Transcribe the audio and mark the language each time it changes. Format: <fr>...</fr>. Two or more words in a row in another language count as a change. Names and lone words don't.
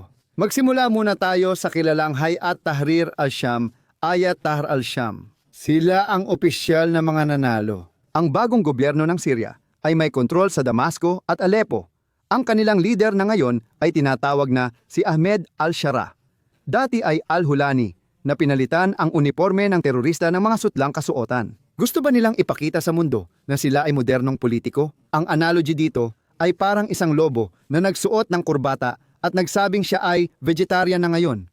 <tl>Magsimula muna tayo sa kilalang Hayat Tahrir al-Sham, Ayat Tahrir al-Sham. Sila ang opisyal na mga nanalo. Ang bagong gobyerno ng Syria ay may kontrol sa Damasco at Aleppo. Ang kanilang leader na ngayon ay tinatawag na si Ahmed al-Shara. Dati ay al-Hulani na pinalitan ang uniforme ng terorista ng mga sutlang kasuotan. Gusto ba nilang ipakita sa mundo na sila ay modernong politiko? Ang analogy dito ay parang isang lobo na nagsuot ng kurbata at nagsabing siya ay vegetarian na ngayon.</tl>